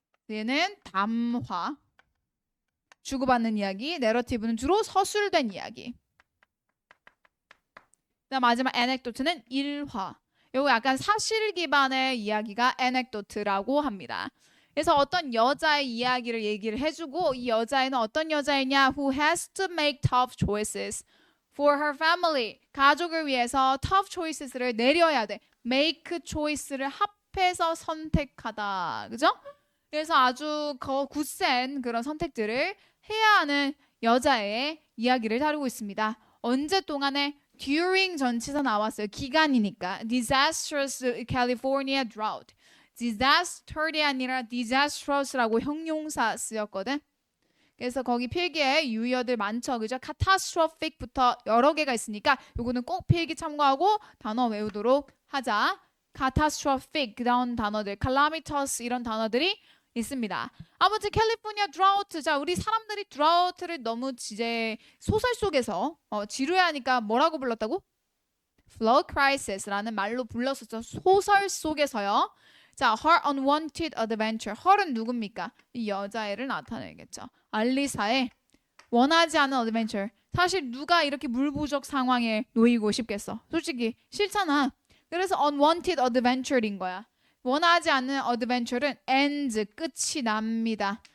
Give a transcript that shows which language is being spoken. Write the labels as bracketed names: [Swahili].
[Korean] 얘는 담화. 주고받는 이야기. 내러티브는 주로 서술된 이야기. 그다음 마지막 anecdote는 일화. 요거 약간 사실 기반의 이야기가 anecdote라고 합니다. 그래서 어떤 여자의 이야기를 얘기를 해주고 이 여자애는 어떤 여자이냐? [English] Who has to make tough choices for her family. [Korean] 가족을 위해서 tough choices 를 내려야 돼. make choice 를 합해서 선택하다. 그죠? 그래서 아주 굳센 그런 선택들을 해야 하는 여자의 이야기를 다루고 있습니다. 언제 동안에 during 전치사 나왔어요. 기간이니까. [English] disastrous California drought. [Korean] disaster이 아니라 disastrous라고 형용사 쓰였거든. 그래서 거기 필기에 유의어들 많죠. 그죠? catastrophic부터 여러 개가 있으니까 요거는 꼭 필기 참고하고 단어 외우도록 하자. catastrophic 그다음 단어들, calamitous 이런 단어들이 있습니다. 아무튼 캘리포니아 드라우트. 자, 우리 사람들이 드라우트를 너무 이제 소설 속에서 지루해하니까 뭐라고 불렀다고? flood crisis 라는 말로 불렀었죠. 소설 속에서요. [English] 자, her unwanted adventure. [Korean] her은 누굽니까? 이 여자애를 나타내겠죠. 알리사의 원하지 않은 adventure. 사실 누가 이렇게 물부족 상황에 놓이고 싶겠어? 솔직히 싫잖아. 그래서 unwanted adventure 인 거야. 원하지 않는 adventure는 ends, 끝이 납니다.